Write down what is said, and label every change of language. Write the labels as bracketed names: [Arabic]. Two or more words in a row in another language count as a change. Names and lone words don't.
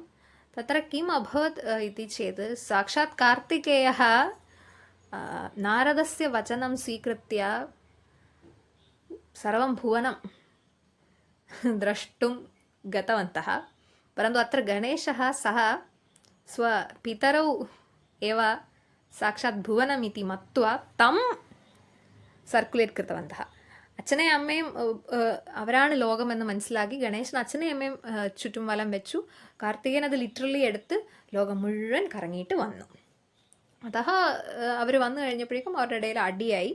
[Sanskrit] तत्र किं अभवत् इति चेत्, साक्षात् कार्त्तिकेयः नारदस्य वचनं स्वीकृत्य सर्वं भुवनं द्रष्टुं गतवन्तः. परन्तु अत्र गणेशः सः स्वपितरौ एव साक्षात् भुवनमिति मत्वा तं സർക്കുലേറ്റ് കൃതവന്തः. [Malayalam] അച്ഛനെയും അമ്മയും അവരാണ് ലോകമെന്ന് മനസ്സിലാക്കി ഗണേശൻ അച്ഛനെയും അമ്മയും ചുറ്റും വലം വെച്ചു. കാർത്തികേയൻ അത് ലിറ്ററലി എടുത്ത് ലോകം മുഴുവൻ കറങ്ങിയിട്ട് വന്നു. അതः അവർ വന്നു കഴിഞ്ഞപ്പോഴേക്കും അവരുടെ ഇടയിൽ അടിയായി.